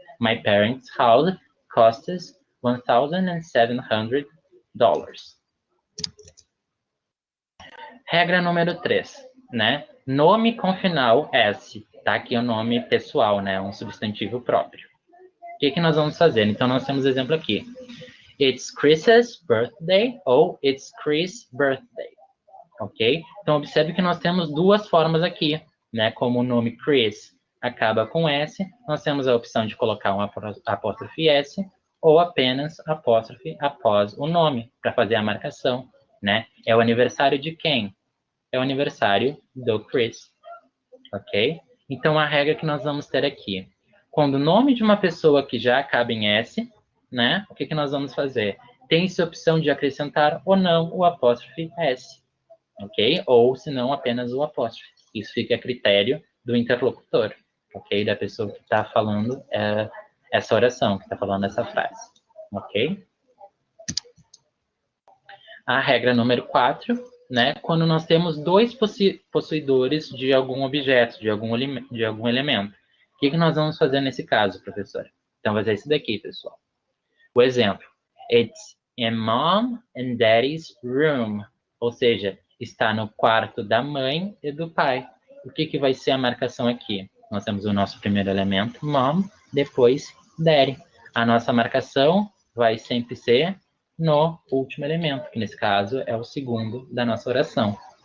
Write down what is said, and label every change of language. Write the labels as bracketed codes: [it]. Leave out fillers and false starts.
[en] My parents' house costs $1,700. [pt] Regra número 3, né? Nome com final S, tá? Aqui é o nome pessoal, né? Um substantivo próprio. O que nós vamos fazer? Então, nós temos exemplo aqui. [en] It's Chris's birthday ou It's Chris' birthday. [pt] Ok? Então, observe que nós temos duas formas aqui, né? Como o nome Chris acaba com S, nós temos a opção de colocar um apóstrofe S ou apenas apóstrofe após o nome, para fazer a marcação, né? É o aniversário de quem? É o aniversário do Chris, ok? Então, a regra que nós vamos ter aqui, quando o nome de uma pessoa que já acaba em S, né? O que nós vamos fazer? Tem-se a opção de acrescentar ou não o apóstrofe S, ok? Ou, se não, apenas o apóstrofe. Isso fica a critério do interlocutor, ok? Da pessoa que está falando essa oração, que está falando essa frase, ok? A regra número 4, né? Quando nós temos dois possuidores de algum objeto, de algum elemento. O que nós vamos fazer nesse caso, professor? Então, vai ser esse daqui, pessoal. O exemplo. [en] It's in mom and daddy's room. [pt] Ou seja, está no quarto da mãe e do pai. O que vai ser a marcação aqui? Nós temos o nosso primeiro elemento, mom, depois daddy. A nossa marcação vai sempre ser no último elemento, que nesse caso é o segundo da nossa oração.